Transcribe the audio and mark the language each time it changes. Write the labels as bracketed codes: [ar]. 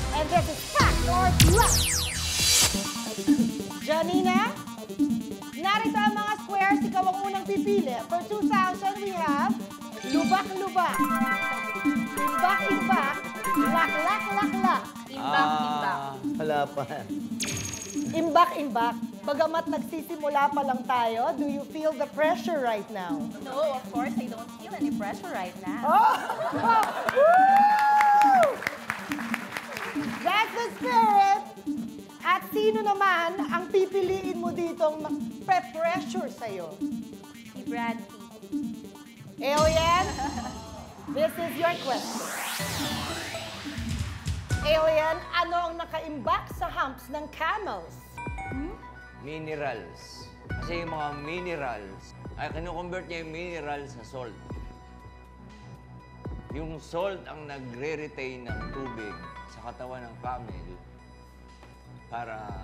[en] And this is Fact or Bluff. [tl] Janina, narito ang mga squares. Ikaw ang unang pipili. [en] For 2,000, we have [tl] lubak-lubak, imbak-imbak, lak-lak-lak-lak. Imbak. Wala pa. [en] Imbak-imbak. [tl] Bagamat nagsisimula pa lang tayo, [en] do you feel the pressure right now? No, of course, I don't feel any pressure right now. Oh! Woo! That's the spirit! [tl] At sino naman ang pipiliin mo ditong pre-pressure sa'yo? Si Brad Pitt. [en] Alien, this is your question. [tl] Alien, ano ang nakaimbak sa humps ng camels? [en] Minerals. [tl] Kasi yung mga minerals, ay kinukonvert niya yung minerals sa salt. Yung salt ang nagre-retain ng tubig sa katawan ng camel para...